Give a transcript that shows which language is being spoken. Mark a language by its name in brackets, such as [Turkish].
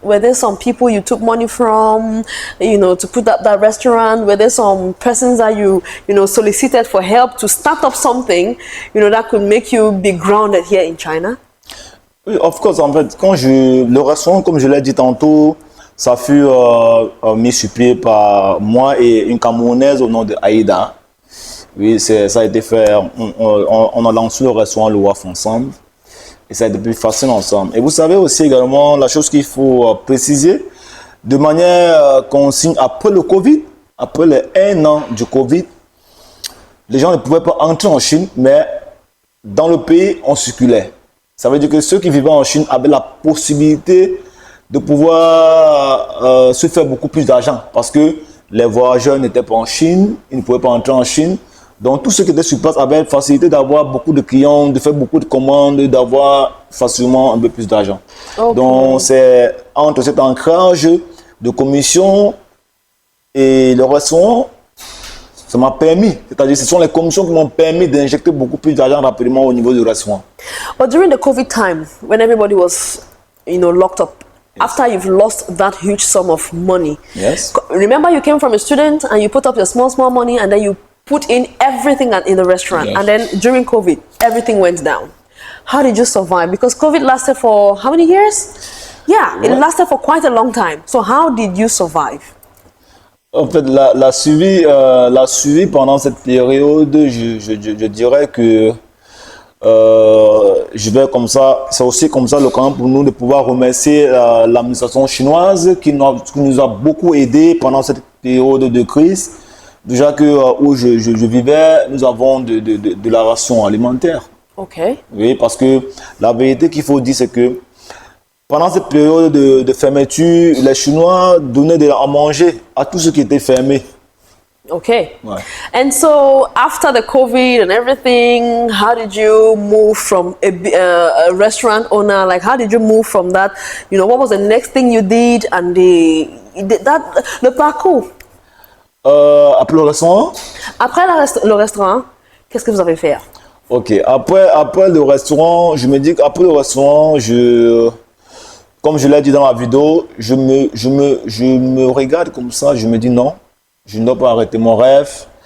[English] Were there some people you took money from, you know, to put up that restaurant? Were there some persons that you know, solicited for help to start up something, you know, that could make you be grounded here in China? [French] Oui, of course, en fait, le restaurant, comme je l'ai dit tantôt, ça fut mis sur pied par moi et une Camerounaise au nom de Aïda. Oui, ça a été fait, on a lancé le restaurant Le Waf ensemble et ça a été plus facile ensemble. Et vous savez aussi également, la chose qu'il faut préciser, de manière qu'on signe après le Covid, après les 1 an du Covid, les gens ne pouvaient pas entrer en Chine, mais dans le pays, on circulait. Ça veut dire que ceux qui vivaient en Chine avaient la possibilité de pouvoir se faire beaucoup plus d'argent parce que les voyageurs n'étaient pas en Chine, ils ne pouvaient pas entrer en Chine. Donc, tous ceux qui étaient sur place avaient la facilité d'avoir beaucoup de clients, de faire beaucoup de commandes, d'avoir facilement un peu plus d'argent. Okay. Donc, c'est entre cet ancrage de commission et le restaurant, ça m'a permis, c'est-à-dire ce sont les commissions qui m'ont permis d'injecter beaucoup plus d'argent rapidement au niveau du restaurant. [English] But during the COVID time, when everybody was, you know, locked up, yes. After you've lost that huge sum of money, yes. Remember you came from a student and you put up your small money and then you put in everything in the restaurant, yes. And then during COVID, everything went down. How did you survive? Because COVID lasted for how many years? Yeah, it lasted for quite a long time. So how did you survive? [French] En fait, la suivi pendant cette période, je dirais que je vais comme ça, c'est aussi comme ça l'occasion pour nous de pouvoir remercier l'administration chinoise qui nous a beaucoup aidé pendant cette période de crise. Déjà que où je vivais, nous avons de la ration alimentaire. Ok. Oui, parce que la vérité qu'il faut dire, c'est que pendant cette période de fermeture, les Chinois donnaient à manger à tous ceux qui étaient fermés. Okay. Ouais. [English] And so after the COVID and everything, how did you move from a restaurant owner? Like, how did you move from that? You know, what was the next thing you did and le parcours? [French] Après le restaurant? Après le restaurant, qu'est-ce que vous avez fait? Ok, après le restaurant, je me dis qu'après le restaurant, comme je l'ai dit dans la vidéo, je me regarde comme ça, je me dis non, je ne dois pas arrêter mon rêve.